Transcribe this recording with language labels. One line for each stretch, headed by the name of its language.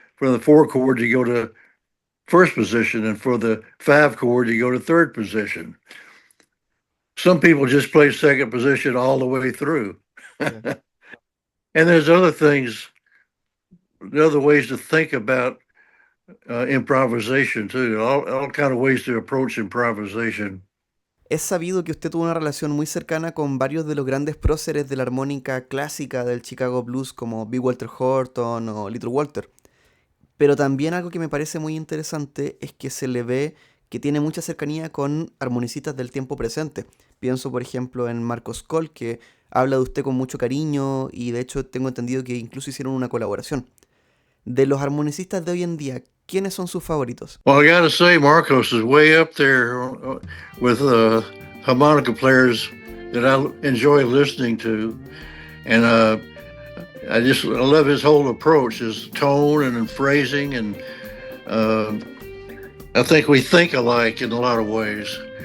English: For the 4 chord, you go to first position, and for the 5 chord, you go to third position. Some people just play second position all the way through. Yeah. And there's other ways to think about improvisation too. All kind of ways to approach improvisation.
Spanish: Es sabido que usted tuvo una relación muy cercana con varios de los grandes próceres de la armónica clásica del Chicago Blues, como B. Walter Horton o Little Walter. Pero también algo que me parece muy interesante es que se le ve que tiene mucha cercanía con armonicistas del tiempo presente. Pienso, por ejemplo, en Marcos Cole, que habla de usted con mucho cariño, y de hecho tengo entendido que incluso hicieron una colaboración. De los armonicistas de hoy en día, ¿quiénes son sus favoritos?
English: Well, I gotta say, Marcos is way up there with harmonica players that I enjoy listening to. And I love his whole approach, his tone and phrasing. And I think we think alike in a lot of ways.